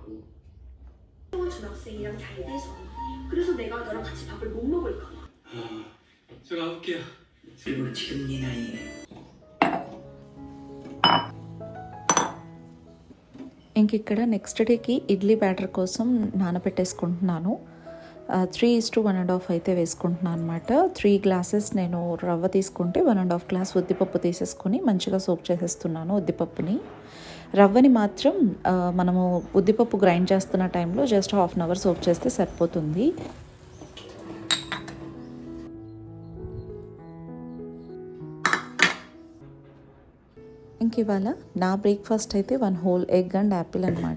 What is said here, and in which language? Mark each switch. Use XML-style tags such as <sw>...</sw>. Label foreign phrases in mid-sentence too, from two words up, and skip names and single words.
<ko>중학생이랑 잘 돼서 그래서 내가 너랑 같이 밥을 못 먹을까 봐. 저 가볼게요. 그리고 지금 네 나이에</ko> <te>ఇంక ఇక్కడ నెక్స్ట్ డేకి ఇడ్లీ బ్యాటర్ కోసం నానబెట్టేసుకుంటున్నాను. 3:1.5 అయితే వేసుకుంటున్నాను అనమాట. 3 glasses నేను రవ్వ తీసుకుంటే 1.5 glass ఉద్దిపప్పు తీసేసుకొని మంచిగా సోక్ చేసేస్తున్నాను ఉద్దిపప్పుని. రవ్వని మాత్రం మనము ఉద్దిపప్పు గ్రైండ్ చేస్తున్న టైంలో జస్ట్ 1/2 hour సోక్ చేస్తే సరిపోతుంది. ఇంక ఇవాళ నా బ్రేక్ఫాస్ట్ అయితే 1</te> <en>whole egg and apple</en> <te>అనమాట.</te>